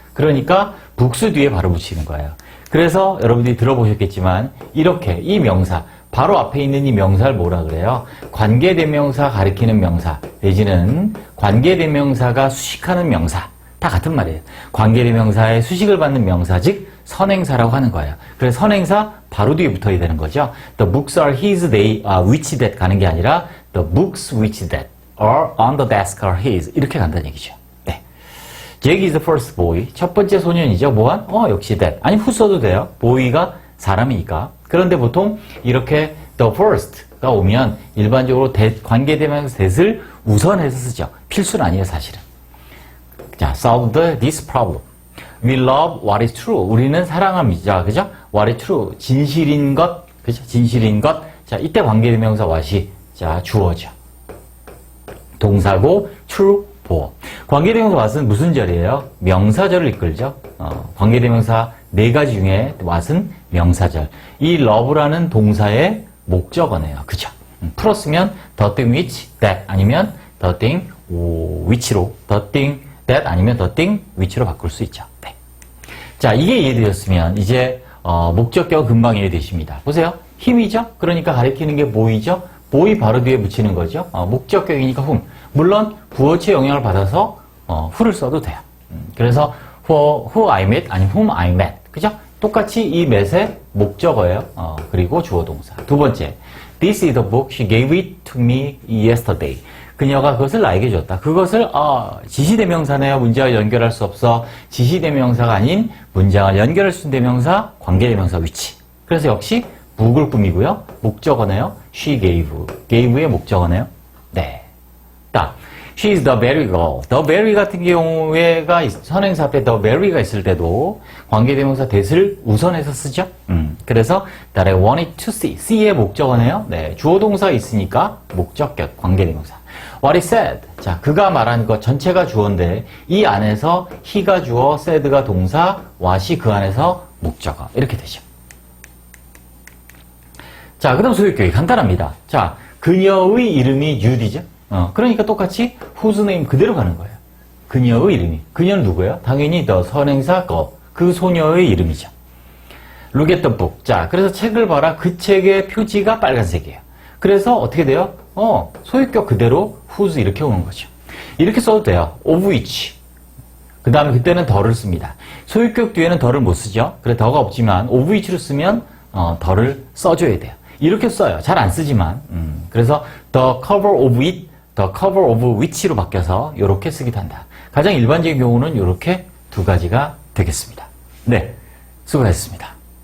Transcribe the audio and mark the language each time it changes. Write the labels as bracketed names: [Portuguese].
[Korean] 그러니까 books 뒤에 바로 붙이는 거예요. 그래서 여러분들이 들어보셨겠지만 이렇게 이 명사 바로 앞에 있는 이 명사를 뭐라 그래요? 관계대명사 가리키는 명사 내지는 관계대명사가 수식하는 명사 다 같은 말이에요. 관계대명사의 수식을 받는 명사 즉 선행사라고 하는 거예요. 그래서 선행사 바로 뒤에 붙어야 되는 거죠. [English] The books are his, they which that [Korean] 가는 게 아니라 [English] the books which that are on the desk are his [Korean] 이렇게 간다는 얘기죠. 네. [English] Jack is the first boy. [Korean] 첫 번째 소년이죠. 뭐한? 역시 that. 아니, who 써도 돼요. boy가 사람이니까. 그런데 보통 이렇게 the first가 오면 일반적으로 관계대명사 that을 우선해서 쓰죠. 필수는 아니에요, 사실은. [English] 자, solve this problem. We love what is true. [Korean] 우리는 사랑합니다. 그죠? [English] What is true. [Korean] 진실인 것. 그죠? 진실인 것. 자, 이때 관계대명사 what이 자, 주어죠. 동사고 true, 보어. 관계대명사 what은 무슨 절이에요? 명사절을 이끌죠. 관계대명사 네 가지 중에 what은 명사절. 이 love라는 동사의 목적어네요. 그죠? 풀었으면 [English] the thing which, that 아니면 the thing which로 the thing that 아니면 the thing which로 [Korean] 바꿀 수 있죠. 네. 자, 이게 이해되셨으면 이제 목적격 금방 이해되십니다. 보세요. 힘이죠? 그러니까 가리키는 게 보이죠? 보이 바로 뒤에 붙이는 거죠. 목적격이니까 whom. 물론 부어치의 영향을 받아서 who를 써도 돼요. 그래서 [English] who I met 아니면 whom I met. [Korean] 그죠? 똑같이 이 met의 목적어예요. 그리고 주어 동사. 두 번째. [English] This is the book she gave it to me yesterday. [Korean] 그녀가 그것을 나에게 줬다. 그것을 지시대명사네요. 문장을 연결할 수 없어. 지시대명사가 아닌 문장을 연결할 수 있는 대명사, 관계대명사 위치. 그래서 역시 book을 꾸미고요. 목적어네요. [English] She gave. [Korean] gave의 목적어네요. 네. 딱. [English] She is the very girl. [Korean] The very 같은 경우에가 선행사 앞에 the very가 있을 때도 관계대명사 that을 우선해서 쓰죠. 그래서 [English] that I wanted to see. [Korean] see의 목적어네요. 네. 주어동사가 있으니까 목적격 관계대명사. [English] What he said. [Korean] 자, 그가 말한 것 전체가 주어인데 이 안에서 he가 주어, said가 동사, what이 그 안에서 목적어. 이렇게 되죠. 자, 그 다음 소유격이 간단합니다. 자, 그녀의 이름이 Judy죠? 그러니까 똑같이 whose name 그대로 가는 거예요. 그녀의 이름이. 그녀는 누구예요? 당연히 the 선행사 girl. 그 소녀의 이름이죠. [English] Look at the book. [Korean] 자, 그래서 책을 봐라. 그 책의 표지가 빨간색이에요. 그래서 어떻게 돼요? 소유격 그대로 whose 이렇게 오는 거죠. 이렇게 써도 돼요. of which. 그 다음에 그때는 더를 씁니다. 소유격 뒤에는 더를 못 쓰죠. 그래, 더가 없지만 of which로 쓰면 더를 써줘야 돼요. 이렇게 써요. 잘 안 쓰지만. [English] 그래서 the cover of it, the cover of which로 [Korean] 바뀌어서 이렇게 쓰기도 한다. 가장 일반적인 경우는 이렇게 두 가지가 되겠습니다. 네, 수고하셨습니다.